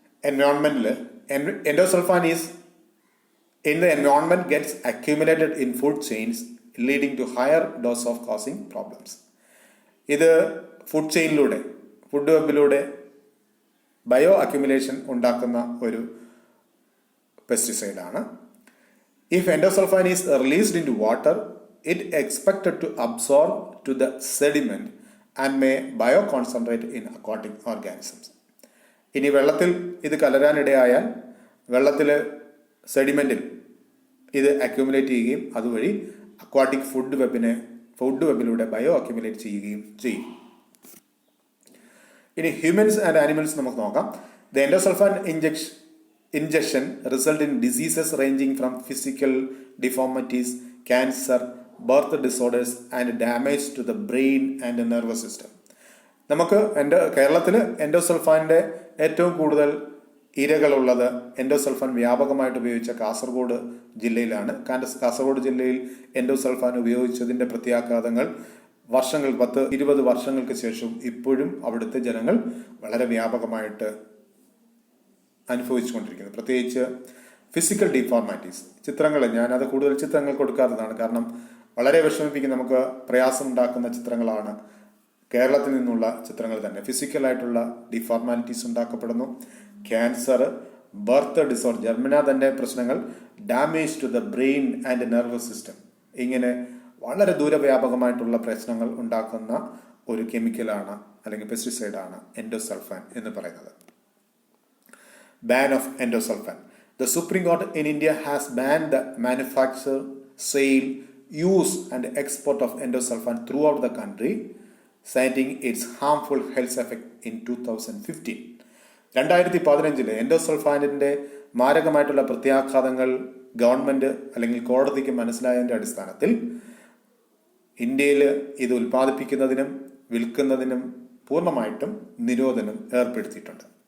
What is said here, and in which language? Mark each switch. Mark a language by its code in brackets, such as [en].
[en] എൻവയോൺമെന്റിൽ endosulfan is in the environment gets accumulated in food chains leading to higher dose of causing problems. [ml] ഇത് food ചെയിനിലൂടെ, food വെബിലൂടെ bio accumulation ഉണ്ടാക്കുന്ന ഒരു പെസ്റ്റിസൈഡാണ്. [en] If endosulfan is released into water, it expected to absorb to the sediment and may bioconcentrate in aquatic organisms. [ml] ഇനി വെള്ളത്തിൽ ഇത് കലരാനിടയായാൽ വെള്ളത്തിൽ സെഡിമെന്റിൽ ഇത് accumulate ചെയ്യുകയും അതുവഴി അക്വാട്ടിക് ഫുഡ് വെബിലൂടെ ബയോ അക്യുമുലേറ്റ് ചെയ്യുകയും ചെയ്യും. ഇനി [en] humans and animals [ml] നമുക്ക് നോക്കാം. [en] The endosulfan injection result in diseases ranging from physical deformities, cancer, birth disorders and damage to the brain and the nervous system. [ml] നമുക്ക് കേരളത്തിൽ എൻഡോസൾഫാൻ്റെ ഏറ്റവും കൂടുതൽ ഇരകളുള്ളത് എൻഡോസൾഫാൻ വ്യാപകമായിട്ട് ഉപയോഗിച്ച കാസർഗോഡ് ജില്ലയിലാണ്. കാസർഗോഡ് ജില്ലയിൽ എൻഡോസൾഫാൻ ഉപയോഗിച്ചതിൻ്റെ പ്രത്യാഘാതങ്ങൾ 10-20 വർഷങ്ങൾക്ക് ശേഷം ഇപ്പോഴും അവിടുത്തെ ജനങ്ങൾ വളരെ വ്യാപകമായിട്ട് അനുഭവിച്ചുകൊണ്ടിരിക്കുന്നത്. പ്രത്യേകിച്ച് ഫിസിക്കൽ ഡിഫോർമാറ്റീസ്. ചിത്രങ്ങൾ, ഞാനത് കൂടുതൽ ചിത്രങ്ങൾ കൊടുക്കാത്തതാണ്, കാരണം വളരെ വിഷമിപ്പിക്കുന്ന, നമുക്ക് പ്രയാസം ഉണ്ടാക്കുന്ന ചിത്രങ്ങളാണ് കേരളത്തിൽ നിന്നുള്ള ചിത്രങ്ങൾ തന്നെ. ഫിസിക്കലായിട്ടുള്ള ഡിഫോർമാലിറ്റീസ് ഉണ്ടാക്കപ്പെടുന്നു. ക്യാൻസർ, ബർത്ത് ഡിസോർഡർ, ജന്മനാ തന്നെ പ്രശ്നങ്ങൾ, [en] damage to the brain and nervous system, [ml] ഇങ്ങനെ വളരെ ദൂരവ്യാപകമായിട്ടുള്ള പ്രശ്നങ്ങൾ ഉണ്ടാക്കുന്ന ഒരു കെമിക്കലാണ് അല്ലെങ്കിൽ പെസ്റ്റിസൈഡാണ് എൻഡോസൾഫാൻ എന്ന് പറയുന്നത്. [en] Ban of endosulfan. The Supreme Court in India has banned the manufacture, sale, use and export of endosulfan throughout the country, citing its harmful health effect in 2015. [ml] 2015 എൻഡോസൾഫാനിൻ്റെ മാരകമായിട്ടുള്ള പ്രത്യാഘാതങ്ങൾ government അല്ലെങ്കിൽ കോടതിക്ക് മനസ്സിലായതിൻ്റെ അടിസ്ഥാനത്തിൽ ഇന്ത്യയിൽ ഇത് ഉൽപ്പാദിപ്പിക്കുന്നതിനും വിൽക്കുന്നതിനും പൂർണ്ണമായിട്ടും നിരോധനം ഏർപ്പെടുത്തിയിട്ടുണ്ട്.